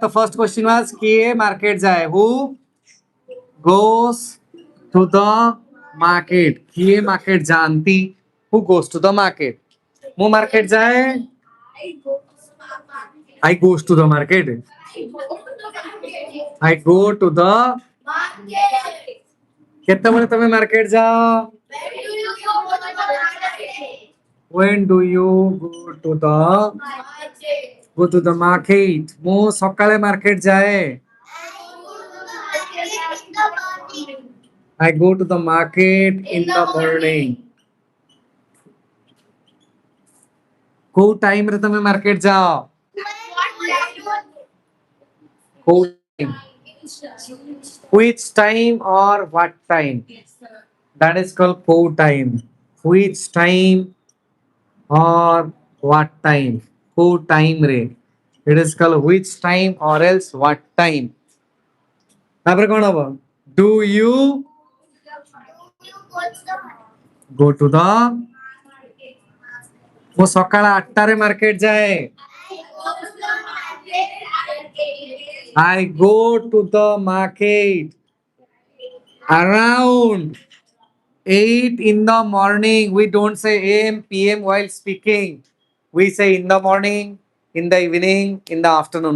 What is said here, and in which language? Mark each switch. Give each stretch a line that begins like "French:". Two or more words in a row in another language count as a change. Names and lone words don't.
English: The first question was
Hindi: किए market जाए.
English: Who goes to the market?
Hindi: किए market जानती.
English: Who goes to the market?
Hindi: वो market जाए.
English: I goes to the market. I go to the.
Hindi: कितने बजे तुम्हें market जाओ?
English: When do you go to the market?
Odia: ମୁଁ ସକାଳେ market ଯାଏ.
English: I go to the market in the morning.
Odia: କୋଉ time ରେ ତମେ market ଯାଅ? କୋଉ time?
English: Which time or what time? That is called
Odia: କୋଉ time.
English: Which time or what time?
Odia: କୋଉ time ରେ?
English: It is called which time or else what time.
Odia: ତାପରେ କଣ ହବ?
English: Do you go to the?
Odia: ମୁଁ ସକାଳ 8ଟାରେ market ଯାଏ.
English: I go to the market around 8 in the morning. We don't say AM, PM while speaking. We say in the morning, in the evening, in the afternoon.